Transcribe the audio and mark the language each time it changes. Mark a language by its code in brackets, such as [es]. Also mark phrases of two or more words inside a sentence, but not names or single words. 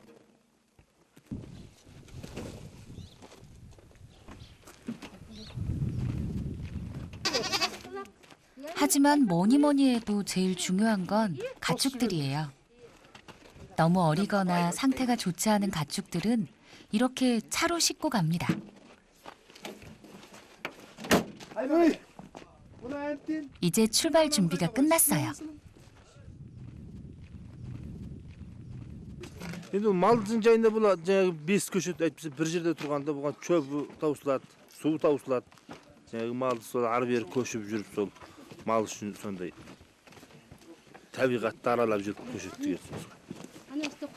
[ko] 하지만 뭐니 해도 제일 중요한 건 가축들이에요. 너무 어리거나 상태가 좋지 않은 가축들은 이렇게 차로 싣고 갑니다. 이제 출발 준비가 끝났어요. [kk] Енді малдың жайында бұл жаңағы 5 көшет әйтпесе бір жерде тұрғанда бұған шөп таусылады, су таусылады. Жаңағы малды сол ары бері көшіп жүріп сол мал үшін сондай табиғатты аралап жүріп көшет деген сөз.